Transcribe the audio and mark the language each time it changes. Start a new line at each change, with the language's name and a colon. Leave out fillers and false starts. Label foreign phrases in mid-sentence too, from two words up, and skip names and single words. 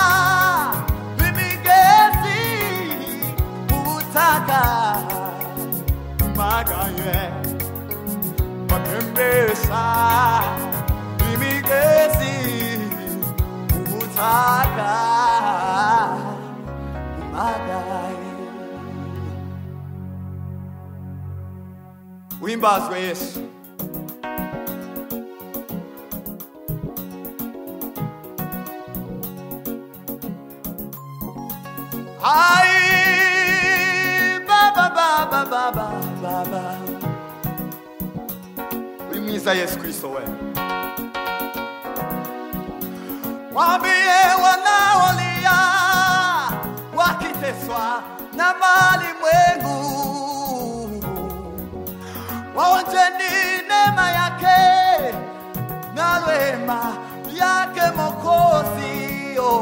Kinyarwanda: imigezi ubutaka kumagaye zatembesa imigezi ubutaka kumagaye uhimbazwe Yesu
Swahili: Ai baba baba baba baba Ulimwiza Yesu Kristo wewe. Waambie wanaolia wakiteswa na malimwengu, waonjeni neema yake na rehema yake Mwokozi.